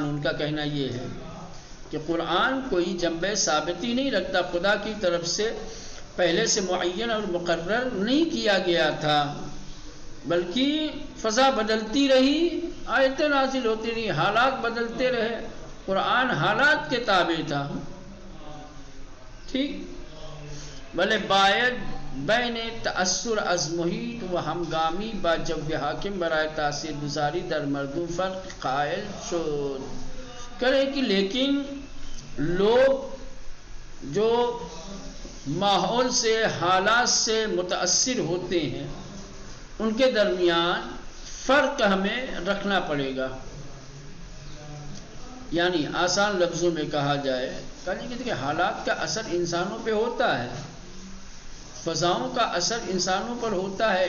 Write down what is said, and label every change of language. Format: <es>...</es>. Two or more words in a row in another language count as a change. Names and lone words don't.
<ur>ان کا کہنا یہ ہے کہ قرآن کوئی جنبِ ثابتی نہیں رکھتا، خدا کی طرف سے پہلے سے معین اور مقرر نہیں کیا گیا تھا، بلکہ فضا بدلتی رہی، آیتیں نازل ہوتی رہی، حالات بدلتے رہے. قرآن حالات کے تابع تھا.</ur> <fa>ٹھیک، بلے باید بین تأثر از محیط و ہمگامی با جو حاکم برائے تاثیر گزاری در مردم فرق قائل شد.</fa> <ur>کرے کہ لیکن لوگ جو ماحول سے، حالات سے متاثر ہوتے ہیں، ان کے درمیان فرق ہمیں رکھنا پڑے گا. یعنی آسان لفظوں میں کہا جائے کہ حالات کا اثر انسانوں پہ ہوتا ہے، فضاؤں کا اثر انسانوں پر ہوتا ہے.</ur>